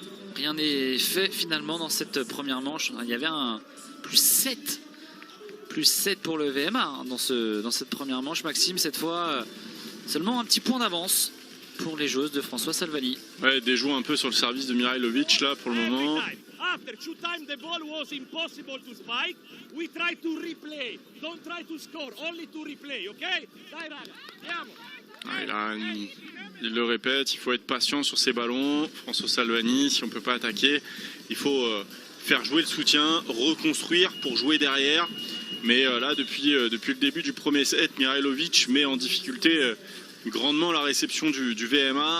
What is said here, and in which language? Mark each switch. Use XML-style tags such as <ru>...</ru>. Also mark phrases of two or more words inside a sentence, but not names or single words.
<fr>Rien n'est fait finalement dans cette première manche. Il y avait un +7 pour le VMA dans cette première manche. Maxime, cette fois, seulement un petit point d'avance pour les joueuses de François Salvani. Ouais, déjoue un peu sur le service de Mihailovic là pour le moment.</fr> <en>After 2 times the ball was impossible to spike. We try to replay. Don't try to score, only to replay, okay?</en> <it>Dai raga, andiamo.</it> <fr>Il le répète, il faut être patient sur ces ballons. François Salvani, si on ne peut pas attaquer, il faut faire jouer le soutien, reconstruire pour jouer derrière. Mais là, depuis le début du premier set, Mihailovic met en difficulté grandement la réception du VMA.</fr>